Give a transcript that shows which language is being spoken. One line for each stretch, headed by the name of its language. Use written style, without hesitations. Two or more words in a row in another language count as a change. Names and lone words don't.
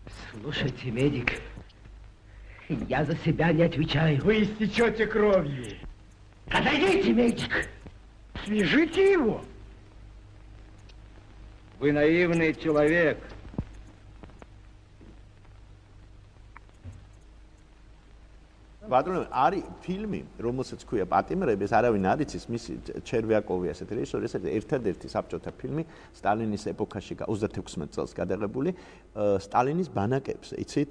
Russian: Слушайте, медик, я за себя не отвечаю. Вы истечете кровью. Отойдите, медик. Свяжите его. Вы наивный человек.
Georgian: ბატონო, არის ფილმი, რომელსაც ქვია პატიმრები, ეს არავინ არ იცის, მისი ჩერვიაკოვი ასეთი რეჟისორი, ეს ერთადერთი საბჭოთა ფილმი სტალინის ეპოქაში 36 წელს გადაღებული, სტალინის ბანაკებზე, იცით?